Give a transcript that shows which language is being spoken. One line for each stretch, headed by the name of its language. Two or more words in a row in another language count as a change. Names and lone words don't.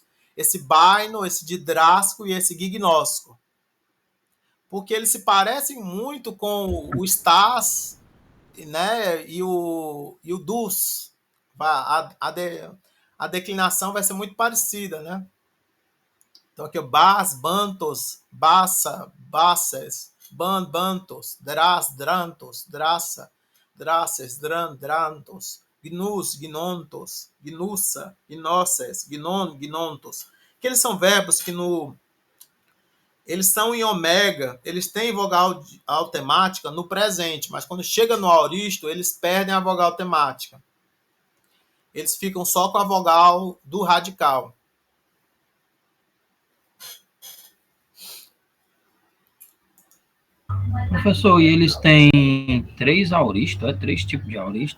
Portuguese: Esse baino, esse didrasco e esse gignósco. Porque eles se parecem muito com o stas, né, e o dus. A declinação vai ser muito parecida, né? Então aqui
Greek: βάς, βάντος, βᾶσα, βάσης, βάντος, δράς, δράντος, δρᾶσα, δράσης, δράντος, γνούς, γνόντος, γνοῦσα, γνούσης, γνόν, γνόντος.
Portuguese: Que eles são verbos que eles são em ômega, eles têm vogal temática no presente, mas quando chega no aoristo, eles perdem a vogal temática. eles ficam só com a vogal do radical. Professor, e eles têm 3 auristo, é 3 tipos de auristo?